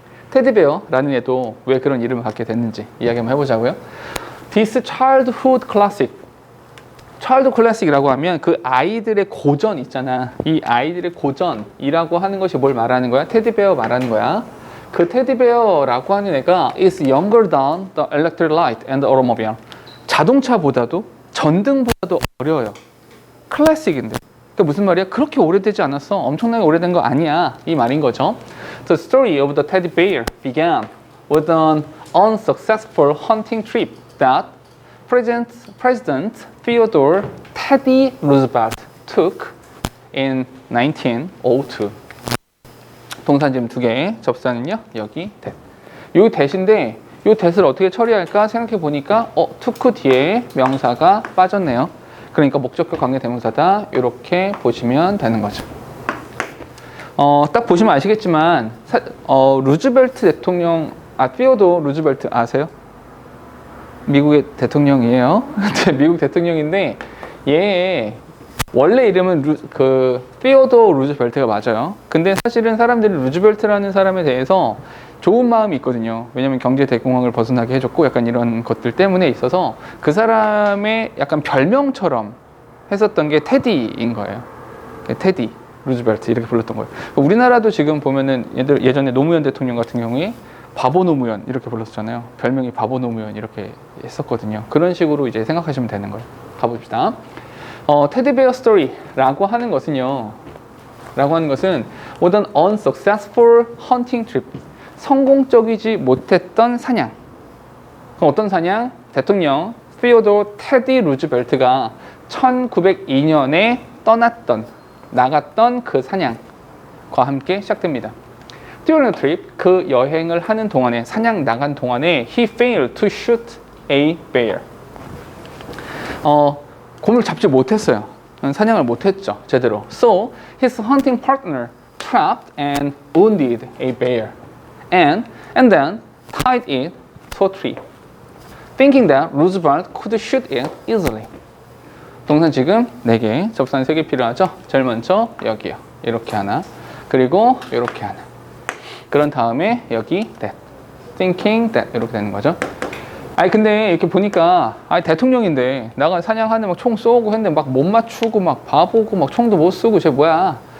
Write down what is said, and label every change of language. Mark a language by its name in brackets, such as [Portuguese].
[Korean] 테디베어라는 애도 왜 그런 이름을 갖게 됐는지 이야기 한번 해보자고요. [English] This childhood classic. childhood classic [Korean] 이라고 하면 그 아이들의 고전 있잖아. 이 아이들의 고전이라고 하는 것이 뭘 말하는 거야? 테디베어 말하는 거야. 그 테디베어라고 하는 애가 [English] is younger than the electric light and the automobile. [Korean] 자동차보다도 전등보다도 어려요. 클래식인데. 그 무슨 말이야? 그렇게 오래되지 않았어. 엄청나게 오래된 거 아니야. 이 말인 거죠. [English] The story of the teddy bear began with an unsuccessful hunting trip that President Theodore Teddy Roosevelt took in 1902. [Korean] 동사 지금 두 개, 접사는요 여기 that. 요 that인데 요 that을 어떻게 처리할까 생각해 보니까 took 뒤에 명사가 빠졌네요. 그러니까 목적격 관계 대명사다. 이렇게 보시면 되는 거죠. 딱 보시면 아시겠지만 루즈벨트 대통령, 피오도 루즈벨트 아세요? 미국의 대통령이에요. 미국 대통령인데 얘 원래 이름은 피오도 루즈벨트가 맞아요. 근데 사실은 사람들이 루즈벨트라는 사람에 대해서 좋은 마음이 있거든요. 왜냐면 경제 대공황을 벗어나게 해줬고 약간 이런 것들 때문에 있어서 그 사람의 약간 별명처럼 했었던 게 테디인 거예요. 테디 루즈벨트 이렇게 불렀던 거예요. 우리나라도 지금 보면은 예전에 노무현 대통령 같은 경우에 바보 노무현 이렇게 불렀잖아요. 별명이 바보 노무현 이렇게 했었거든요. 그런 식으로 이제 생각하시면 되는 거예요. 가봅시다. 테디베어 스토리라고 하는 것은요. [English] with an unsuccessful hunting trip. [Korean] 성공적이지 못했던 사냥. 그럼 어떤 사냥? 대통령 피오도 테디 루즈벨트가 1902년에 나갔던 그 사냥과 함께 시작됩니다. [English] During the trip, [Korean] 그 여행을 하는 동안에, 사냥 나간 동안에 [English] he failed to shoot a bear. [Korean] 곰을 잡지 못했어요. 사냥을 못했죠, 제대로. [English] So, his hunting partner trapped and wounded a bear. And then tied it to a tree, thinking that Roosevelt could shoot it easily. [Korean] 동사 지금 4개, 접사는 3개 필요하죠? 제일 먼저 여기요. 이렇게 하나. 그리고 이렇게 하나. 그런 다음에 여기 that. [English] thinking that [Korean] 이렇게 되는 거죠. 아니 근데 이렇게 보니까 대통령인데 나가 사냥하는데 막 총 쏘고 했는데 막 못 맞추고 막 바보고 막 총도 못 쏘고 쟤 뭐야.